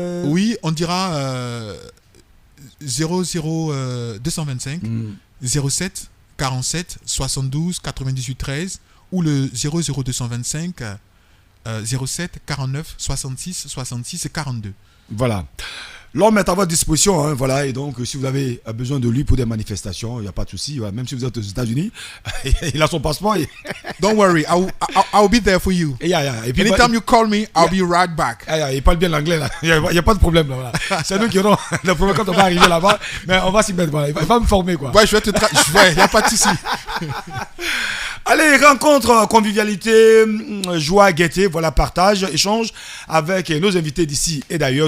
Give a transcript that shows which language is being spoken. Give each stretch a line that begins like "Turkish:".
French: Oui, on dira 225 07 47 72 98 13 ou le 00225 07 49 66 66 42. Voilà. L'homme est à votre disposition, hein, voilà, et donc si vous avez besoin de lui pour des manifestations, il n'y a pas de souci, voilà. Même si vous êtes aux États-Unis, il a son passeport.
English: Don't worry, I'll be there for you.
French: Et puis,
English: Anytime you call me, I'll be right back.
French: il parle bien l'anglais, là. Il n'y a pas de problème, là, voilà. C'est nous qui aurons le problème quand on va arriver là-bas, mais on va s'y mettre, voilà. Il va me former, quoi. Ouais, je vais te il n'y a pas de souci. Allez, rencontre, convivialité, joie, gaieté, voilà, partage, échange avec nos invités d'ici et d'ailleurs.